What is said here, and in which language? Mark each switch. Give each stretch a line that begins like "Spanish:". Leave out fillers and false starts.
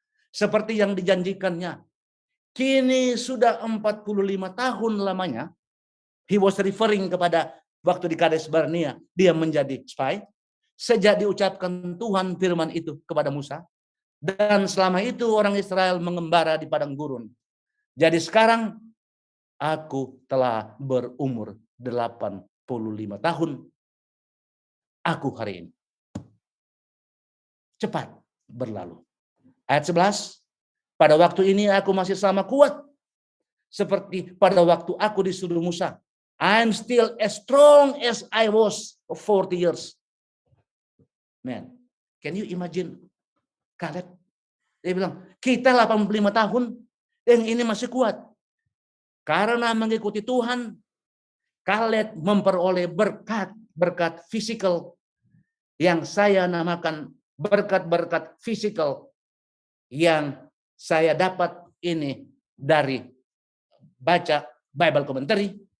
Indonesian: Seperti yang dijanjikannya. Kini sudah 45 tahun lamanya.
English: He was referring
Indonesian: kepada waktu di Kades Barnea. Dia menjadi spy. Sejak diucapkan Tuhan firman itu kepada Musa. Dan selama itu orang Israel mengembara di padang gurun. Jadi sekarang aku telah berumur 85 tahun. Aku hari ini. Cepat berlalu. Ayat 11. Pada waktu ini aku masih sama kuat. Seperti pada waktu aku disuruh Musa.
English: I'm still as strong as I was 40 years. Man, can you imagine Caleb?
Indonesian: Dia bilang, kita 85 tahun, yang ini masih kuat. Karena mengikuti Tuhan, Caleb memperoleh berkat fisikal yang saya namakan berkat-berkat fisikal yang saya dapat ini dari baca Bible commentary.